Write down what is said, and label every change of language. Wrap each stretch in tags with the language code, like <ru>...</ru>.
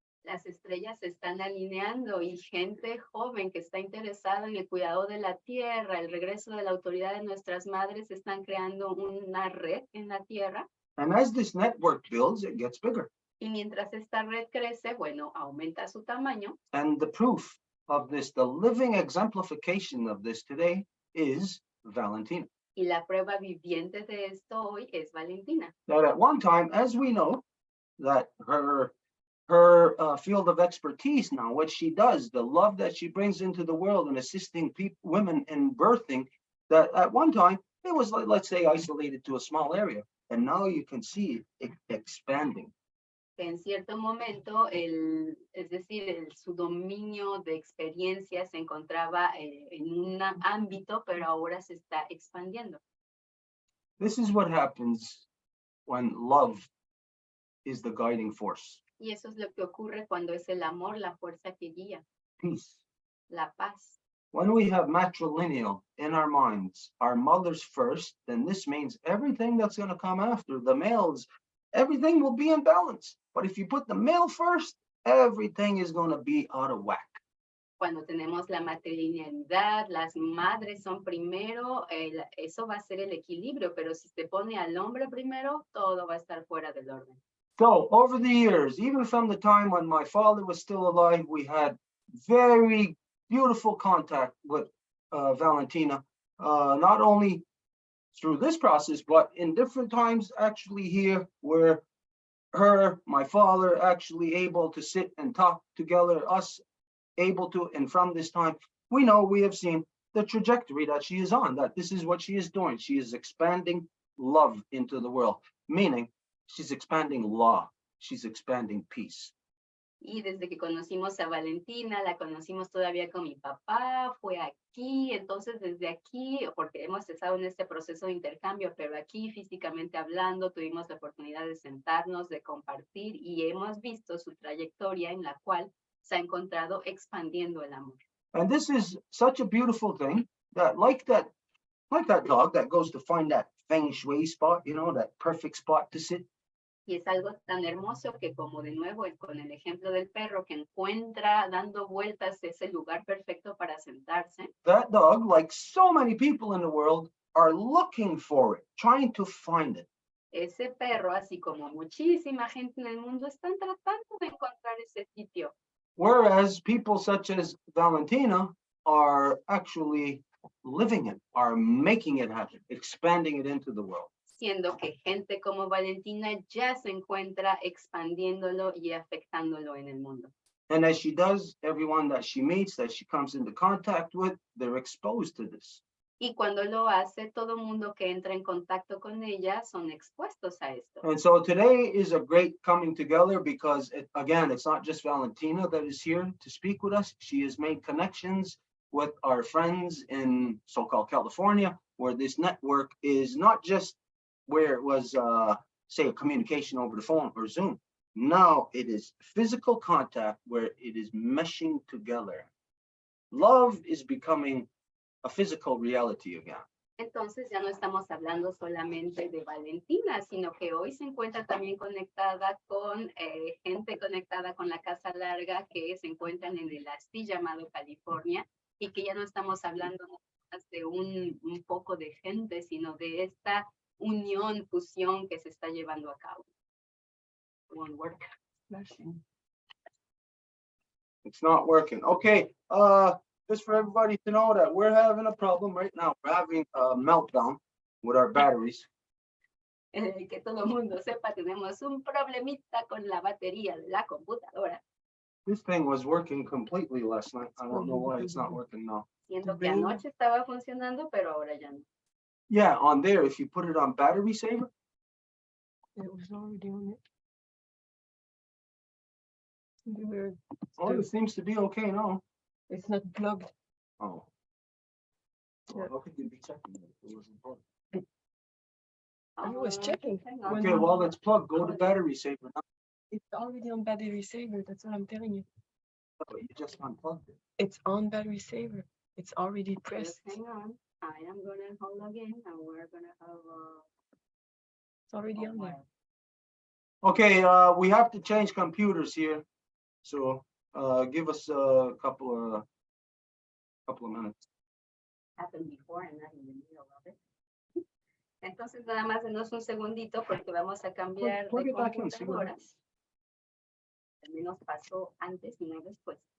<es>Las estrellas se están alineando y gente joven que está interesada en el cuidado de la tierra, el regreso de la autoridad de nuestras madres, están creando una red en la tierra.</es> <en>And as this network builds, it gets bigger.</en> <es>Y mientras esta red crece, bueno, aumenta su tamaño.</es> <en>And the proof of this, the living exemplification of this today is Valentina.</en> <es>Y la prueba viviente de esto hoy es Valentina.</es> <en>That at one time, as we know, that her field of expertise now, what she does, the love that she brings into the world and assisting women in birthing, that at one time, it was, let's say, isolated to a small area. And now you can see it expanding.</en> <es>En cierto momento, es decir, su dominio de experiencia se encontraba en un ámbito, pero ahora se está expandiendo.</es> <en>This is what happens when love is the guiding force.</en> <es>Y eso es lo que ocurre cuando es el amor la fuerza que guía,</es> <en>Peace.</en> <es>la paz.</es> <en>When we have matrilineal in our minds, our mothers first, then this means everything that's going to come after, the males, everything will be in balance. But if you put the male first, everything is going to be out of whack.</en> <es>Cuando tenemos la matrilinealidad, las madres son primero, eso va a ser el equilibrio, pero si se pone al hombre primero, todo va a estar fuera del orden.</es> <en>So over the years, even from the time when my father was still alive, we had very beautiful contact with Valentina, not only through this process, but in different times actually here where my father actually able to sit and talk together, us able to, and from this time, we know we have seen the trajectory that she is on, that this is what she is doing. She is expanding love into the world, meaning she's expanding law, she's expanding peace.</en> <es>Y desde que conocimos a Valentina, la conocimos todavía con mi papá, fue aquí, entonces desde aquí, porque hemos estado en este proceso de intercambio, pero aquí físicamente hablando, tuvimos la oportunidad de sentarnos, de compartir y hemos visto su trayectoria en la cual se ha encontrado expandiendo el amor.</es> <en>And this is such a beautiful thing that like that dog that goes to find that feng shui spot, you know, that perfect spot to sit.</en> <es>Y es algo tan hermoso que como de nuevo con el ejemplo del perro que encuentra dando vueltas ese lugar perfecto para sentarse.</es> <en>That dog, like so many people in the world, are looking for it, trying to find it.</en> <es>Ese perro, así como muchísima gente en el mundo, están tratando de encontrar ese sitio.</es> <en>Whereas people such as Valentina are actually living it, are making it happen, expanding it into the world.</en> <es>Siendo que gente como Valentina ya se encuentra expandiéndolo y afectándolo en el mundo.</es> <en>And as she does, everyone that she meets, that she comes into contact with, they're exposed to this.</en> <es>Y cuando lo hace, todo mundo que entra en contacto con ella son expuestos a esto.</es> <en>And so today is a great coming together because, again, it's not just Valentina that is here to speak with us. She has made connections with our friends in so-called California, where this network is not just where it was, say, a communication over the phone or Zoom. Now it is physical contact where it is meshing together. Love is becoming a physical reality again.</en> <es>Entonces ya no estamos hablando solamente de Valentina, sino que hoy se encuentra también conectada con gente conectada con la Casa Larga que se encuentran en el así llamado California y que ya no estamos hablando más de un poco de gente, sino de esta unión, fusión que se está llevando a cabo.</es> <en>Won't work. It's not working. Okay, just for everybody to know that we're having a problem right now. We're having a meltdown with our batteries.</en> <es>Que todo el mundo sepa, tenemos un problemita con la batería de la computadora.</es> <en>This thing was working completely last night. I don't know why it's not working now.</en> <es>Siendo que anoche estaba funcionando, pero ahora ya no.</es> <en>Yeah, on there, if you put it on battery saver, It was already on it. Weird. oh, it seems to be okay now. It's not plugged. Oh. Yeah. Well, how could you be checking it if it wasn't plugged? I was checking. Hang on. Okay, well, it's plugged. Go to battery saver now. It's already on battery saver. That's what I'm telling you. Oh, you just unplugged it. It's on battery saver. It's already Just pressed. hang on. I am gonna hold again, and we're gonna have It's already on there. Okay, we have to change computers here. So, give us a couple of minutes. happened before and not in the middle of it.</en> <es>Entonces nada más denos un segundito porque vamos a cambiar</es> <en>Plug</en> <es>de</es> <en>it back in, see what</en> <es>computadoras. Al menos pasó antes y no después.</es>